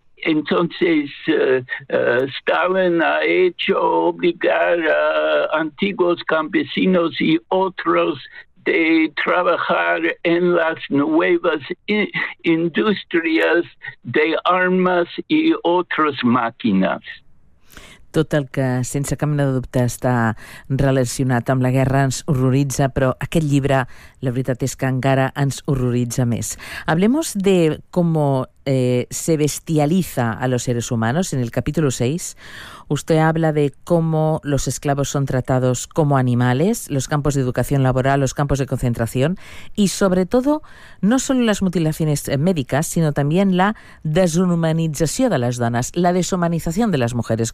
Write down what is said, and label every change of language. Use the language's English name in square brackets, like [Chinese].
[Spanish] Entonces, Stalin ha hecho obligar a antiguos campesinos y otros de trabajar en las nuevas industrias de armas y otras máquinas. [Catalan] Tot el que, sense cap mena de dubte, està relacionat amb la guerra ens horroritza, però aquest llibre, la veritat és que encara ens horroritza més. [Spanish] Hablemos de cómo se bestializa a los seres humanos. En el capítulo 6, usted habla de cómo los esclavos son tratados como animales, los campos de educación laboral, los campos de concentración, y sobre todo, no solo las mutilaciones médicas, sino también la deshumanización de las donas, la deshumanización de las mujeres.